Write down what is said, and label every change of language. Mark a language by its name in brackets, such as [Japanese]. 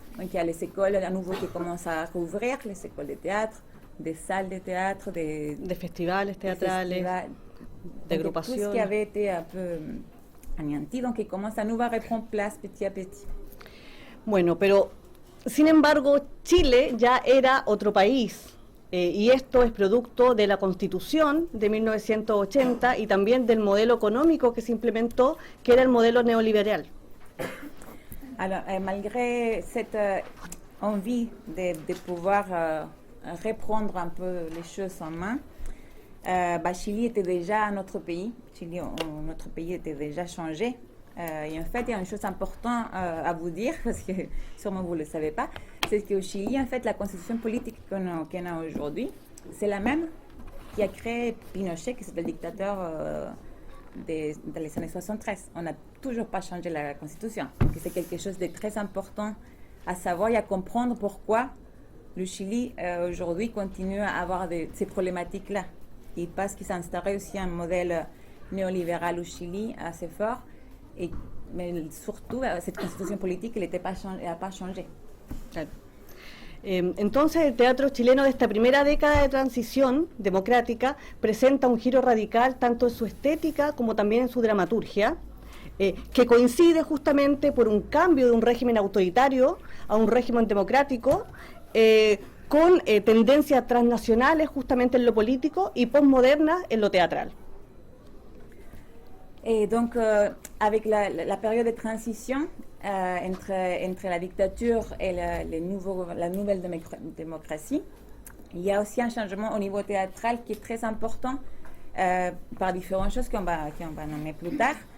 [French] Donc il y a les écoles à nouveau qui commencent à rouvrir, les écoles de théâtre, des salles de théâtre, des festivals théâtrales, [Spanish] de agrupaciones. [French] Tout ce qui avait été un peu anéanti, donc ils commencent à nouveau à reprendre place petit à petit. [Spanish] Bueno, pero sin embargo Chile ya era otro país. y esto es producto de la Constitución de 1980 y también del modelo económico que se implementó, que era el modelo neoliberal. [French] Alors, malgré cette envie de pouvoir reprendre un peu les choses en main, Chili était déjà notre pays. Notre pays était déjà changé. Et en fait, il y a une chose importante à vous dire, parce que sûrement vous ne le savez pas, c'est qu'au Chili, en fait, la constitution politique qu'on a aujourd'hui, c'est la même qui a créé Pinochet, qui est le dictateur dans les années 73. On n'a toujours pas changé la constitution. Donc c'est quelque chose de très important à savoir et à comprendre pourquoi le Chili aujourd'hui continue à avoir ces problématiques-là. Et parce qu'il s'est instauré aussi un modèle néolibéral au Chili assez fort. Mais surtout, cette [Spanish] constitución política [French] n'a pas changé. [Spanish] Claro. Entonces, el teatro chileno de esta primera década de transición democrática presenta un giro radical tanto en su estética como también en su dramaturgia, que coincide justamente por un cambio de un régimen autoritario a un régimen democrático, con tendencias transnacionales justamente en lo político y posmodernas en lo teatral. [French] Et donc, avec la période de transition entre la dictature et la nouvelle démocratie, il y a aussi un changement au niveau théâtral qui est très important par différentes choses qu'on va nommer plus tard.